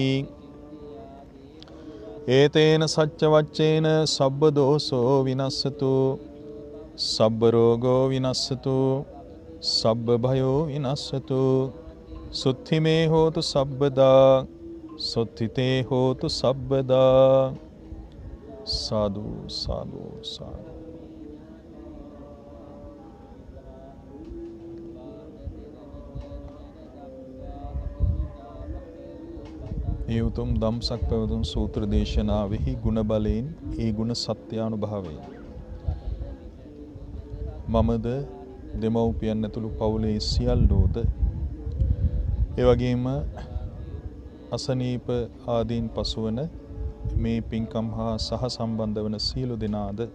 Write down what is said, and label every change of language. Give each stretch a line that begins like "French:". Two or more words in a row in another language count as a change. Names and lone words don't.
Pali: ඒතේන සච්ච වච්චේන සබ්බ දෝසෝ විනස්සතු සබ්බ රෝගෝ විනස්සතු සබ්බ භයෝ විනස්සතු සුත්ථිමේ හෝතු සබ්බදා සුත්ථිතේ හෝතු සබ්බදා සාදු සාදු සාදු.
Sinhala: ඒ උතුම් ධම්සක් පැවතුම් සූත්‍ර දේශනාවෙහි ගුණ බලයෙන් ඒ ගුණ සත්‍යානුභාවයෙන් මමද දෙමව්පියන් ඇතුළු පවුලේ සියල්ලෝද ඒ වගේම අසනීප ආදීන් පසුවන මේ පින්කම් හා සහ සම්බන්ධ වන සියලු දෙනාද